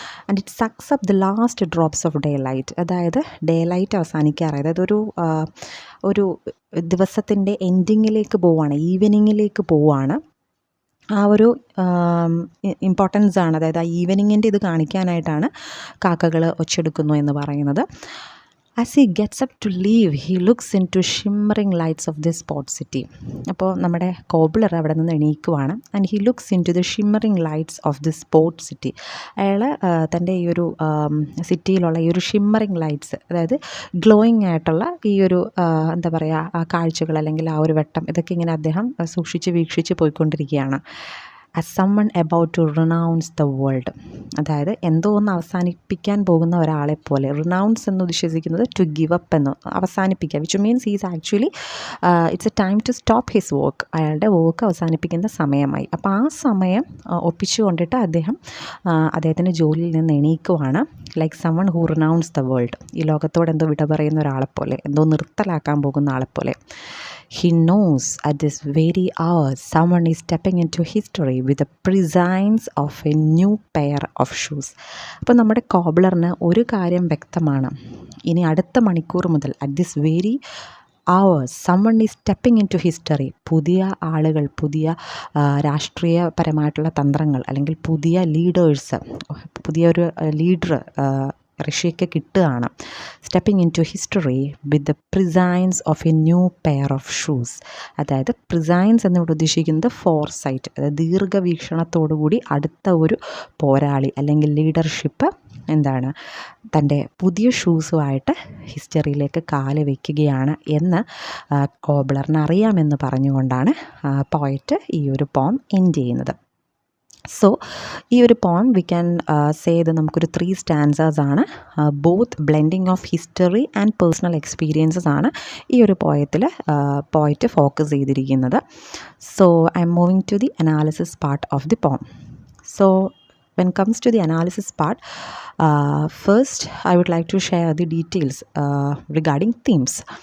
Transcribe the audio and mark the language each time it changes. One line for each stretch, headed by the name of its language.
English: And it sucks up the last drops of daylight.
Malayalam: അതായത് day light അവസാനിക്കാറായി, അതായത് ഒരു ദിവസത്തിൻ്റെ എൻഡിങ്ങിലേക്ക് പോവുകയാണ്, ഈവനിങ്ങിലേക്ക് പോവുകയാണ്. ആ ഒരു ഇമ്പോർട്ടൻസ് ആണ്, അതായത് ആ ഈവനിങ്ങിൻ്റെ ഇത് കാണിക്കാനായിട്ടാണ് കാക്കകൾ ഒച്ചെടുക്കുന്നു എന്ന് പറയുന്നത്.
English: As he gets up to leave, he looks into shimmering lights of this port city.
Malayalam: അപ്പോൾ നമ്മുടെ കോബ്ലർ അവിടെ നിന്ന് എണീക്കുവാണ്.
English: And he looks into the shimmering lights of this port city.
Malayalam: അയാൾ തൻ്റെ ഈ ഒരു സിറ്റിയിലുള്ള ഈ ഒരു ഷിമ്മറിങ് ലൈറ്റ്സ്, അതായത് ഗ്ലോയിങ് ആയിട്ടുള്ള ഈ ഒരു എന്താ പറയുക കാഴ്ചകൾ അല്ലെങ്കിൽ ആ ഒരു വെട്ടം, ഇതൊക്കെ ഇങ്ങനെ അദ്ദേഹം വീക്ഷിച്ച് പോയിക്കൊണ്ടിരിക്കുകയാണ്.
English: As someone about to renounce the world.
Malayalam: അതായത് എന്തോ ഒന്ന് അവസാനിപ്പിക്കാൻ പോകുന്ന ഒരാളെപ്പോലെ. റിനൗൺസ് എന്ന് ഉദ്ദേശിക്കുന്നത്
English: to give up
Malayalam: എന്ന്, അവസാനിപ്പിക്കുക.
English: Which means he's actually it's a time to stop his work.
Malayalam: അയാളുടെ വർക്ക് അവസാനിപ്പിക്കുന്ന സമയമായി. അപ്പോൾ ആ സമയം ഒപ്പിച്ചു കൊണ്ടിട്ട് അദ്ദേഹത്തിൻ്റെ ജോലിയിൽ നിന്ന് എണീക്കുവാണ്.
English: Like someone who renounce the world.
Malayalam: ഈ ലോകത്തോട് എന്തോ വിട പറയുന്ന ഒരാളെപ്പോലെ, എന്തോ നിർത്തലാക്കാൻ പോകുന്ന ആളെപ്പോലെ.
English: He knows at this very hour someone is stepping into history with the prescience of a new pair of shoes.
Malayalam: അപ്പോൾ നമ്മുടെ കോബ്ലറിന് ഒരു കാര്യം വ്യക്തമാണ്, ഇനി അടുത്ത മണിക്കൂർ മുതൽ
English: at this very hour someone is stepping into history.
Malayalam: പുതിയ ആളുകൾ, പുതിയ രാഷ്ട്രീയപരമായിട്ടുള്ള തന്ത്രങ്ങൾ അല്ലെങ്കിൽ പുതിയ ലീഡേഴ്സ്, പുതിയൊരു ലീഡർ റഷ്യയ്ക്ക് കിട്ടുകയാണ്.
English: Stepping into history with the presence of a new pair of shoes.
Malayalam: അതായത് പ്രിസൈൻസ് എന്നിവിടെ ഉദ്ദേശിക്കുന്നത് ഫോർസൈറ്റ്, അതായത് ദീർഘവീക്ഷണത്തോടുകൂടി അടുത്ത ഒരു പോരാളി അല്ലെങ്കിൽ ലീഡർഷിപ്പ് എന്താണ്, തൻ്റെ പുതിയ ഷൂസുമായിട്ട് ഹിസ്റ്ററിയിലേക്ക് കാല് വയ്ക്കുകയാണ് എന്ന് കോബ്ലറിന് അറിയാമെന്ന് പറഞ്ഞുകൊണ്ടാണ് പോയറ്റ് ഈ ഒരു പോം എൻഡ് ചെയ്യുന്നത്.
English: so ഈ ഒരു poem we can say
Malayalam: ഇത് നമുക്കൊരു 3 സ്റ്റാൻസേഴ്സ് ആണ്.
English: Both blending of history and personal experiences ആണ് ഈ ഒരു പോയറ്റ് ഫോക്കസ് ചെയ്തിരിക്കുന്നത്. So I'm moving to the analysis part of the poem. So when comes to the analysis part, first I would like to share the details regarding themes.